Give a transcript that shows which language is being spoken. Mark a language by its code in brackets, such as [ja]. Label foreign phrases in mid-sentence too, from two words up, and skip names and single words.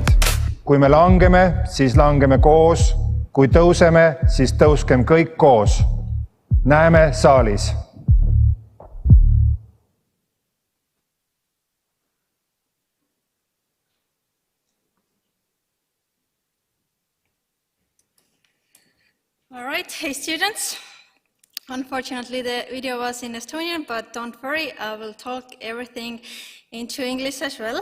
[et] kui me langeme, siis langeme koos, kui tõuseme, siis tõuskem kõik koos. Näeme saalis. [en] All right, hey students. Unfortunately, the video was in Estonian, but don't worry, I will talk everything into English as well.